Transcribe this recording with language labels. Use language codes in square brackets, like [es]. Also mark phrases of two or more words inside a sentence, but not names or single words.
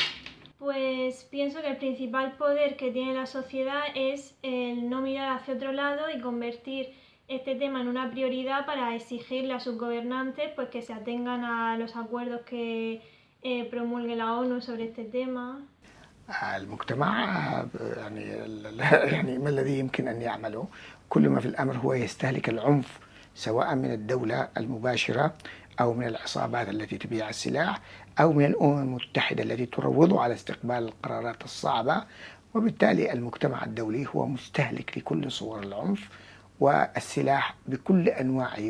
[es] Pues pienso que el principal poder que tiene la sociedad es el no mirar hacia otro lado y convertir este tema en una prioridad para exigirle a sus gobernantes pues que se atengan a los acuerdos que promulgue la ONU sobre este tema. [ar] المجتمع يعني ما الذي يمكن أن يعمله؟ كل ما في الأمر هو يستهلك العنف سواء من الدولة المباشرة أو من العصابات التي تبيع السلاح أو من الأمم المتحدة التي تروض على استقبال القرارات الصعبة، وبالتالي المجتمع الدولي هو مستهلك لكل صور العنف، والسلاح بكل أنواعه